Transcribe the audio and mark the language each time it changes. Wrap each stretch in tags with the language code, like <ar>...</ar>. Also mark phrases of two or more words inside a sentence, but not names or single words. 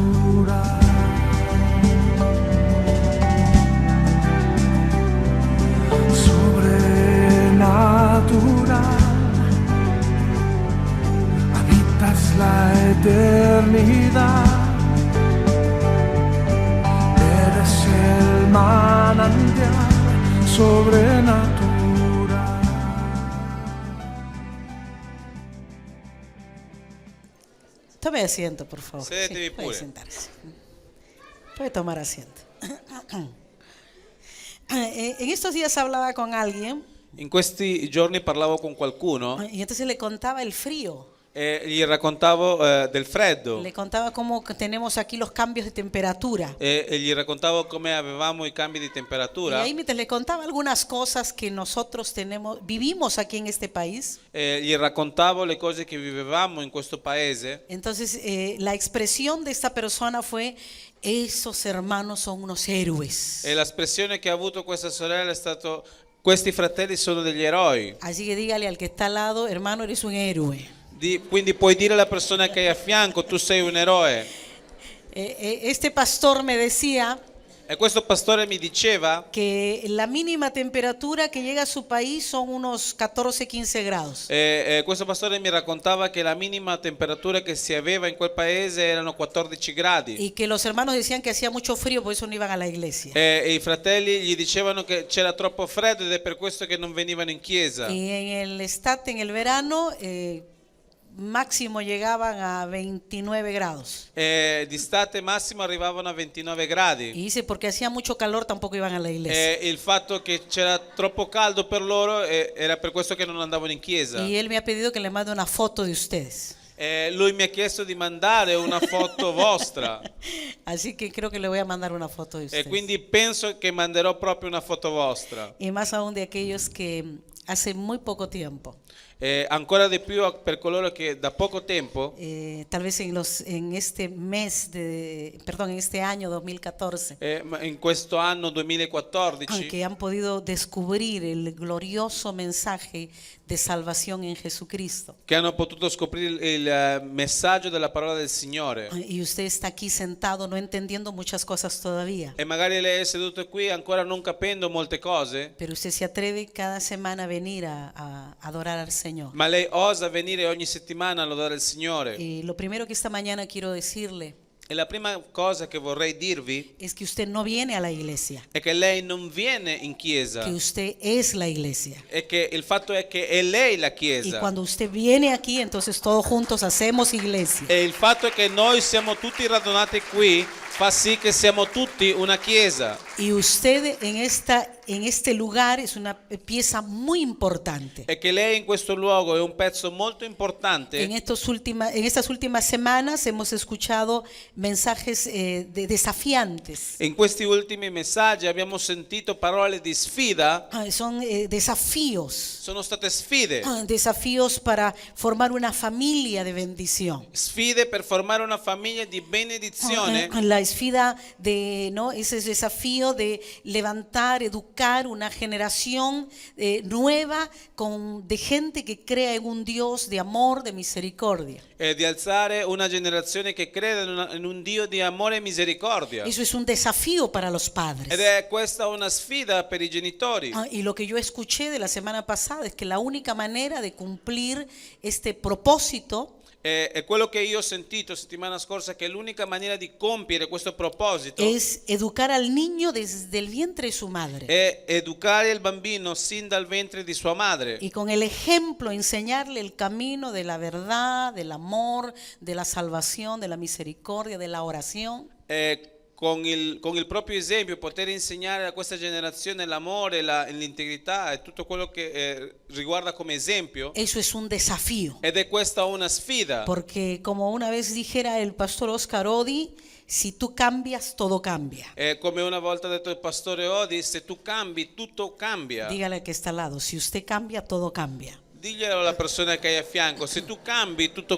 <es>Sobrenatural, habitas la eternidad, eres el manantial sobrenatural. Tome asiento, por favor.</es> <it>Sedetevi</it> <es>Puede</es> <it>pure.</it> <es>sentarse. Puede tomar asiento. En estos días hablaba con alguien</es> <it>In questi giorni parlavo con qualcuno</it> <es>y entonces le contaba el frío.</es> <it>e gli raccontavo del freddo</it> <es>Le contaba cómo tenemos aquí los cambios de temperatura.</es> <it>e gli raccontavo come avevamo i cambi di</it> <es>Y</es> <it>temperatura</it> <es>ahí mientras le contaba algunas cosas que nosotros vivimos aquí en este país,</es> <it>e gli raccontavo le cose che vivevamo in questo paese.</it> <es>entonces la expresión de esta persona fue: esos hermanos son unos héroes.</es> <it>E l'espressione che ha avuto questa sorella è stato: questi fratelli sono degli eroi.</it> <es>Así que dígale al que está al lado: hermano, eres un héroe.</es> <it>Quindi puoi dire alla persona che hai a fianco: tu sei un eroe.</it> <es>Este pastor me decía</es> <it>E questo pastore mi diceva</it> <es>que la mínima temperatura que llega a su país son unos 14-15 grados.</es> <it>questo pastore mi raccontava che la minima temperatura che si aveva in quel paese erano 14 gradi.</it> <es>Y que los hermanos decían que hacía mucho frío, por eso no iban a la iglesia.</es> <it>E i fratelli gli dicevano che c'era troppo freddo ed è per questo che non venivano in chiesa.</it> <es>Y en el verano, máximo llegaban a 29 grados.</es> <it>D'estate massimo arrivavano a 29 gradi.</it> <es>Y dice, porque hacía mucho calor, tampoco iban a la iglesia.</es> <it>Il fatto che c'era troppo caldo per loro era per questo che non andavano in chiesa.</it> <es>Y él me ha pedido que le mande una foto de ustedes.</es> <it>Lui mi ha chiesto di mandare una foto vostra</it> <es>Así que creo que le voy a mandar una foto de</es> <it>e</it> <es>ustedes.</es> <it>quindi penso che manderò proprio una foto vostra.</it> <es>Y más aún de aquellos que hace muy poco tiempo,</es> <it>Ancora di più per coloro che da poco tempo,</it> <es>tal vez en este en este año 2014,</es> <it>in questo anno 2014,</it> <es>que han podido descubrir el glorioso mensaje de salvación en Jesucristo.</es> <it>che hanno potuto scoprire il messaggio della parola del Signore.</it> <es>Y usted está aquí sentado no entendiendo muchas cosas todavía,</es> <it>E magari lei è seduto qui ancora non capendo molte cose,</it> <es>pero usted se atreve cada semana a venir a adorar al Señor.</es> <it>ma lei osa venire ogni settimana a lodare il Signore.</it> <es>Y lo primero que esta mañana quiero decirle</es> <it>E la prima cosa che vorrei dirvi</it> <es>es que usted no viene a la iglesia,</es> <it>è che lei non viene in chiesa,</it> <es>que usted es la iglesia.</es> <it>e che il fatto è che è lei la</it> <es>Y</es> <it>chiesa.</it> <es>cuando usted viene aquí, entonces todos juntos hacemos iglesia.</es> <it>E il fatto è che noi siamo tutti radunati qui fa sì che siamo tutti una chiesa.</it> <es>Y usted en este lugar es una pieza muy importante.</es> <it>E che lei in questo luogo è un pezzo molto importante.</it> <es>En estas últimas semanas hemos escuchado mensajes desafiantes.</es> <it>In questi ultimi messaggi abbiamo sentito parole di sfida.</it> <es>Son desafíos.</es> <it>Sono state sfide.</it> <es>Desafíos para formar una familia de bendición.</es> <it>Sfide per formare una famiglia di benedizione. La sfida</it> <es>ese desafío de levantar, educar una generación nueva de gente que crea en un Dios de amor, de misericordia.</es> <it>Di alzare una generazione che crede in un Dio di amore e misericordia.</it> <es>Eso es un desafío para los padres.</es> <it>Ed è questa una sfida per i genitori.</it> <es>Y lo que yo escuché de la semana pasada es que la única manera de cumplir este propósito</es> <it>E quello che io ho sentito settimana scorsa, che l'unica maniera di compiere questo proposito</it> <es>es educar al niño desde el vientre de su madre.</es> <it>è educare il bambino sin dal ventre di sua madre.</it> <es>Y con el ejemplo enseñarle el camino de la verdad, del amor, de la salvación, de la misericordia, de la oración.</es> <it>Con il proprio esempio poter insegnare a questa generazione l'amore, l'integrità e tutto quello che riguarda come esempio.</it> <es>Eso es un desafío.</es> <it>Ed è questa una sfida.</it> <es>Porque como una vez dijera el pastor Oscar Odi, si tú cambias, todo cambia.</es> <it>Come una volta ha detto il pastore Odi, se tu cambi, tutto cambia.</it> <es>Dígale al que está al lado, si usted cambia, todo cambia.</es> <it>Diglielo alla persona che hai a fianco, se tu cambi, tutto</it>